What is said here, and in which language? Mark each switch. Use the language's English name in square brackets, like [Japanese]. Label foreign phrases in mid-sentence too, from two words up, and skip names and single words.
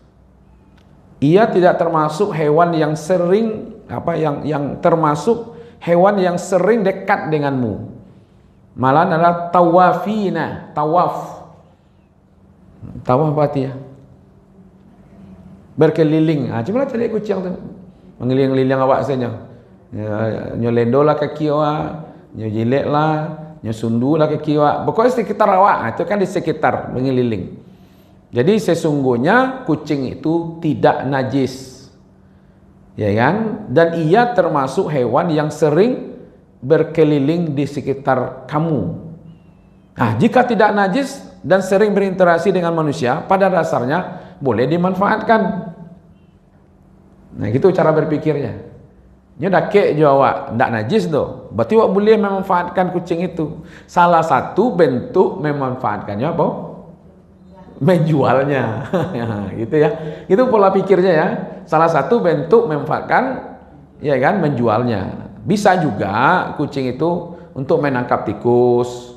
[Indonesian] Ia tidak termasuk hewan yang sering yang termasuk hewan yang sering dekat denganmu. Malah adalah tawafina, tawaf. Tawaf apa artinya? Berkeliling. Coba cari kucing tu. [Minangkabau] Mengeliling-liling awak saja. Nyo lendolah kaki awak, nyo jiletlah, nyo sundulah kaki awak. [Indonesian] Pokoknya sekitar awak, itu kan di sekitar mengeliling. Jadi sesungguhnya kucing itu tidak najis, ya kan? Dan ia termasuk hewan yang sering berkeliling di sekitar kamu. Nah, jika tidak najis dan sering berinteraksi dengan manusia, pada dasarnya boleh dimanfaatkan. Nah, gitu cara berpikirnya. [Minangkabau] Nya dak kek jo awak ndak najis doh. [Indonesian] Berarti awak boleh memanfaatkan kucing itu. Salah satu bentuk memanfaatkannya apa? Menjualnya. Gitu ya. Itu pola pikirnya ya. Salah satu bentuk memanfaatkan, ya kan, menjualnya. Bisa juga kucing itu untuk menangkap tikus.